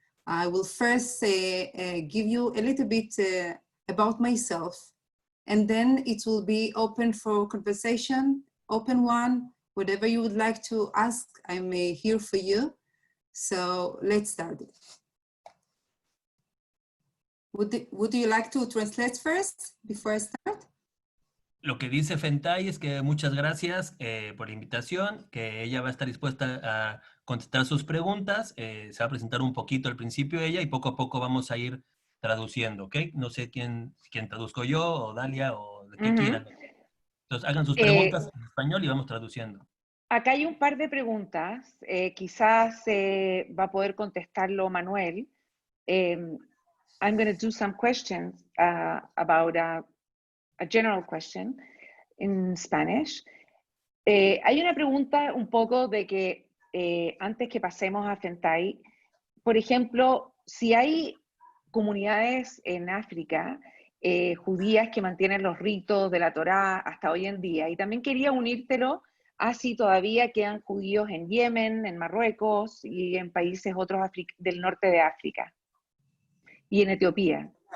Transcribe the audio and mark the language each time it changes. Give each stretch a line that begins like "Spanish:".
English: I will first give you a little bit about myself, and then it will be open for conversation, open one, whatever you would like to ask, I'm here for you. So let's start. Would you like to translate first before I start?
Spanish: Lo que dice Fentai es que muchas gracias por la invitación, que ella va a estar dispuesta a contestar sus preguntas, se va a presentar un poquito al principio ella y poco a poco vamos a ir traduciendo, ¿ok? No sé quién traduzco yo o Dalia o de qué quieran. Entonces hagan sus preguntas en español y vamos traduciendo. Acá hay un par de preguntas, quizás va a poder contestarlo Manuel.
English: I'm going to do some questions about a general question in Spanish.
Spanish: Hay una pregunta un poco de que antes que pasemos a Fentai, por ejemplo, si hay comunidades en África judías que mantienen los ritos de la Torá hasta hoy en día, y también quería unírtelo a si todavía quedan judíos en Yemen, en Marruecos y en países otros del norte de África y en Etiopía.